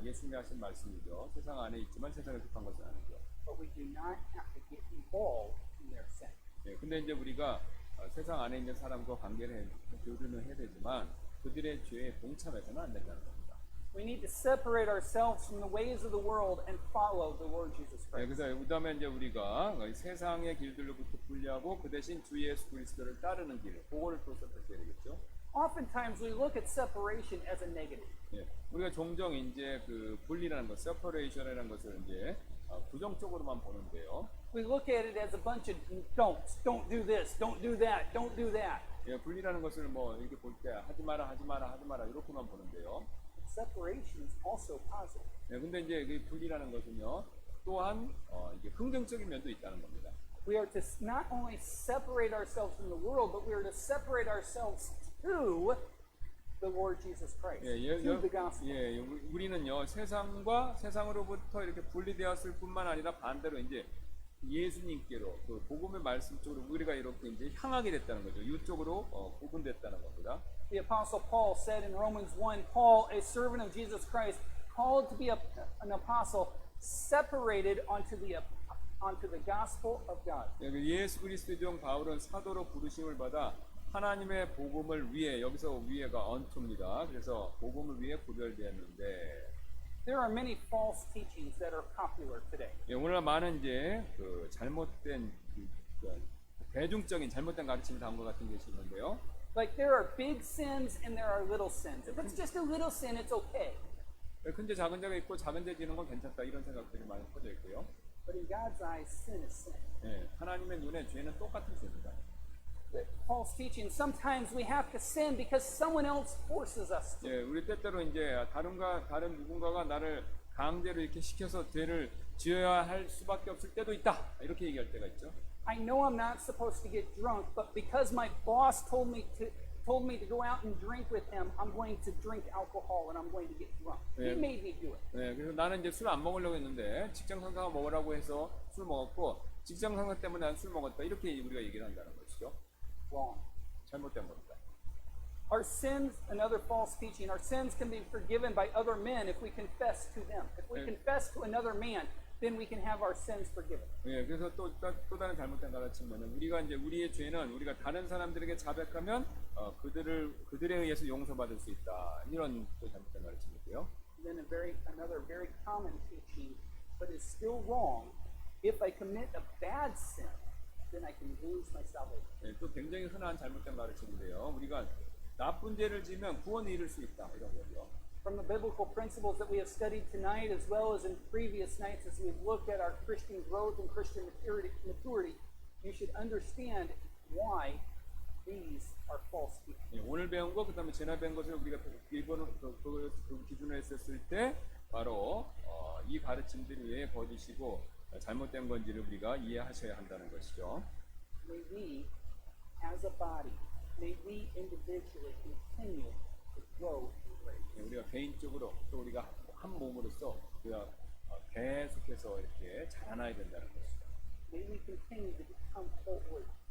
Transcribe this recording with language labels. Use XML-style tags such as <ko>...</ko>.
<ko>예수님이 하신 말씀이죠. 세상 안에 있지만 세상에 속한 것은 아니죠.</ko> <en>But we do not have to get involved in their sin.</en> <ko>예, 근데 이제 우리가 세상 안에 있는 사람과 교류는 해야 되지만 그들의 죄에 동참해서는 안 된다는 겁니다.</ko> <en>We need to separate ourselves from the ways of the world and follow the Lord Jesus</en> <ko>예,</ko> <en>Christ.</en> <ko>그래서 그다음에 이제 우리가 세상의 길들로부터 분리하고 그 대신 주 예수 그리스도를 따르는 길, 그거를 또 선택해야 되겠죠.</ko> <en>Oftentimes we look at separation as a negative.</en> <ko>예, 우리가 종종 이제 그 분리라는 것, separation이라는 것을 이제 부정적으로만 보는데요.</ko> <en>We look at it as a bunch of don'ts. Don't do this. Don't do that. Don't do that.</en> <ko>예, 분리라는 것을 뭐 이렇게 볼 때 하지 마라, 하지 마라, 하지 마라 이렇게만 보는데요.</ko> <en>Separation is also positive.</en> <ko>예, 근데 이제 그 분리라는 것은요, 또한 이게 긍정적인 면도 있다는 겁니다.</ko> <en>We are to not only separate ourselves from the world, but we are to separate ourselves to the Lord Jesus Christ, to the gospel.</en> <ko>예, 우리는요 세상으로부터 이렇게 분리되었을 뿐만 아니라 반대로 이제 예수님께로 그 복음의 말씀 쪽으로 우리가 이렇게 이제 향하게 됐다는 거죠. 이쪽으로 구분됐다는 겁니다.</ko> <en>The Apostle Paul said in Romans 1, Paul, a servant of Jesus Christ, called to be an apostle, separated onto the gospel of God.</en> <ko>예, 예수 그리스도의 종 바울은 사도로 부르심을 받아 하나님의 복음을 위해, 여기서 위에가 언투입니다. 그래서 복음을 위해 구별되었는데,</ko> <en>There are many false teachings that are popular today.</en> <ko>예, 오늘날 많은 이제 그 잘못된 대중적인 잘못된 가르침을 담은 것 같은 것이 있는데요.</ko> <en>Like there are big sins and there are little sins. If it's just a little sin, it's okay.</en> <ko>큰 죄 작은 죄가 있고 작은 죄 지는 건 괜찮다 이런 생각들이 많이 퍼져 있고요.</ko> <en>But in God's eyes, sin is sin.</en> <ko>예, 하나님의 눈에 죄는 똑같은 죄입니다.</ko> <en>False teaching. Sometimes we have to sin because someone else forces us to.</en> <ko>예, 우리 때때로 이제 다른 누군가가 나를 강제로 이렇게 시켜서 죄를 지어야 할 수밖에 없을 때도 있다. 이렇게 얘기할 때가 있죠.</ko> <en>I know I'm not supposed to get drunk, but because my boss told me to go out and drink with him, I'm going to drink alcohol and I'm going to get drunk. He made me do it.</en> <ko>네, 그래서 나는 이제 술 안 먹으려고 했는데 직장 상사가 먹으라고 해서 술 먹었고 직장 상사 때문에 난 술 먹었다. 이렇게 우리가 얘기를 한다는 것이죠.</ko> <en>Wrong.</en> <ko>잘못된 겁니다.</ko> <en>Our sins, another false teaching, our sins can be forgiven by other men if we confess to them. If we confess to another man, then we can have our sins forgiven.</en> <ko>예, 그래서 또 다른 잘못된 가르침은 우리가 이제 우리의 죄는 우리가 다른 사람들에게 자백하면 그들에 의해서 용서받을 수 있다. 이런 또 잘못된 가르침이고요.</ko> <en>Then another very common teaching, but is still wrong. If I commit a bad sin, then I can lose my salvation.</en> <ko>예, 또 굉장히 흔한 잘못된 가르침인데요. 우리가 나쁜 죄를 지으면 구원을 잃을 수 있다. 이런 거죠.</ko> <en>From the biblical principles that we have studied tonight, as well as in previous nights, as we've looked at our Christian growth and Christian maturity, you should understand why these are false teachings.</en> <ko>예, 오늘 배운 거, 그다음에 지난 배운 것을 우리가 그 기준으로 했었을 때 바로 이 가르침들이 왜 거짓이고 잘못된 건지를 우리가 이해하셔야 한다는 것이죠.</ko> <en>May we, as a body, may we individually continue to grow in grace.</en> <ko>예, 우리가 개인적으로 또 우리가 한 몸으로서 우리가 계속해서 이렇게 자라나야 된다는 것이죠.</ko> <en>May we continue to become holy.</en>